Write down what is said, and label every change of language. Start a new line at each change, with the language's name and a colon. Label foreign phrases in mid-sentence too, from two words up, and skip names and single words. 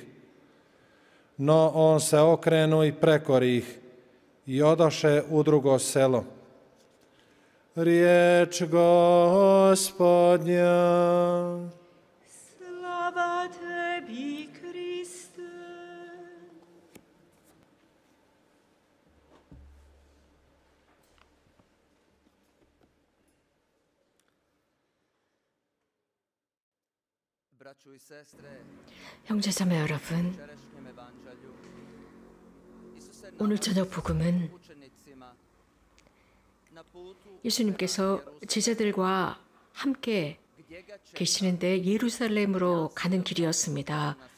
Croatian: No on se okrenu i prekori ih i odoše u drugo selo. Riječ Gospodnja. Slava tebi, Kriste.
Korean: 형제자매 여러분, 오늘 저녁 복음은 예수님께서 제자들과 함께 계시는데 예루살렘으로 가는 길이었습니다.